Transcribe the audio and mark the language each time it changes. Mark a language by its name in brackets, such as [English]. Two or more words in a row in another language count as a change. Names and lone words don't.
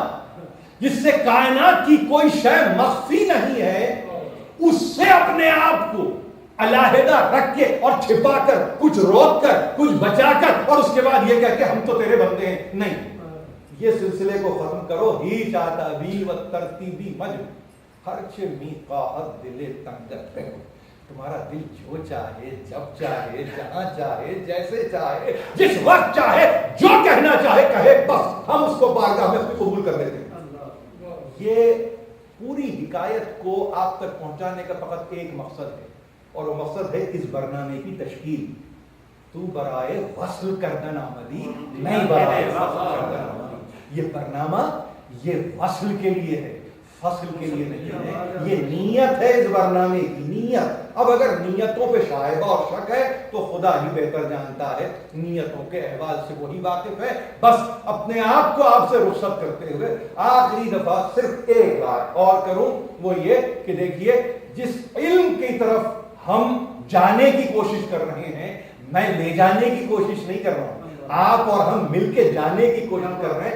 [Urdu] جس سے کائنات کی کوئی شے مخفی نہیں ہے, اس سے اپنے آپ کو علیحدہ رکھ کے اور چھپا کر, کچھ روک کر, کچھ بچا کر, اور اس کے بعد یہ کہہ کہ ہم تو تیرے بندے ہیں. نہیں, یہ سلسلے کو ختم کرو. ہی چاہتا بھی و ترتیبی مجم ہرچ میقات دل تنگت پہ. تمہارا دل جو چاہے, جب چاہے, جہاں چاہے, جیسے چاہے, جس وقت چاہے, جو کہنا چاہے کہے, بس ہم اس کو بارگاہ میں قبول کر لیتے ہیں. یہ پوری حکایت کو آپ تک پہنچانے کا فقط ایک مقصد ہے, اور وہ مقصد ہے اس برنامے کی تشکیل. [Persian] تو برائے وصل کردن آمدی, نہیں برائے فصل کردن آمدی. [Urdu] یہ برنامہ یہ وصل کے لیے ہے, فصل کے لیے نہیں ہے. یہ نیت ہے اس برنامے کی, نیت. اب اگر نیتوں پہ شائبہ اور شک ہے تو خدا ہی بہتر جانتا ہے, نیتوں کے احوال سے وہی واقف ہے. بس اپنے آپ کو آپ سے رخصت کرتے ہوئے آخری دفعہ صرف ایک بات اور کروں, وہ یہ کہ دیکھیے, جس علم کی طرف ہم جانے کی کوشش کر رہے ہیں, میں لے جانے کی کوشش نہیں کر رہا ہوں, آپ اور ہم مل کے جانے کی کوشش کر رہے ہیں.